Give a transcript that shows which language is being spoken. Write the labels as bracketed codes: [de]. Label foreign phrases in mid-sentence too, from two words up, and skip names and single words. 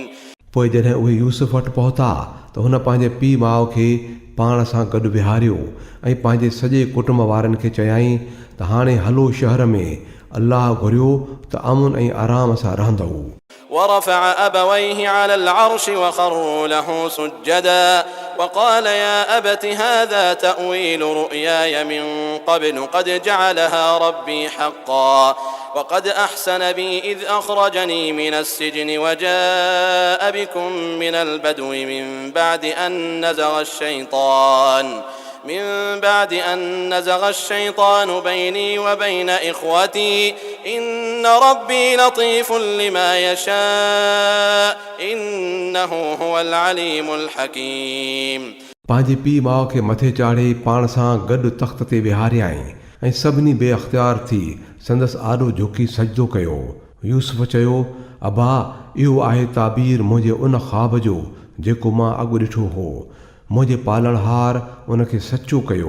[sd] पोइ जॾहिं उहे यूसुफ वटि पहुता त हुन पंहिंजे पीउ माउ खे पाण सां गॾु विहारियो ऐं पंहिंजे सॼे कुटुंब वारनि खे चयाईं त हाणे हलो शहर में, अल्लाह घुरियो त अमुन ऐं आराम सां रहंदो। [ar] ورفع أبويه على العرش وخروا له سجدا وقال يا أبت هذا تأويل رؤياي من قبل قد جعلها ربي حقا وقد أحسن بي إذ أخرجني من السجن وجاء بكم من البدو من بعد أن نزغ الشيطان بيني وبين إخوتي إن ربي لطيف لما يشاء إنه هو العليم الحكيم। [sd] पंहिंजे पीउ माउ खे मथे चाढ़े पाण सां गॾु तख़्त ते विहारियाईं ऐं सभिनी बेअख़्तियार थी संदसि आॾो झुकी सजदो कयो। यूसुफ चयो, अबा, इहो आहे ताबीर मुंहिंजे उन ख़्वाब जो जेको मां अॻु ॾिठो हो। मुंहिंजे पालणहार उन खे सचो कयो।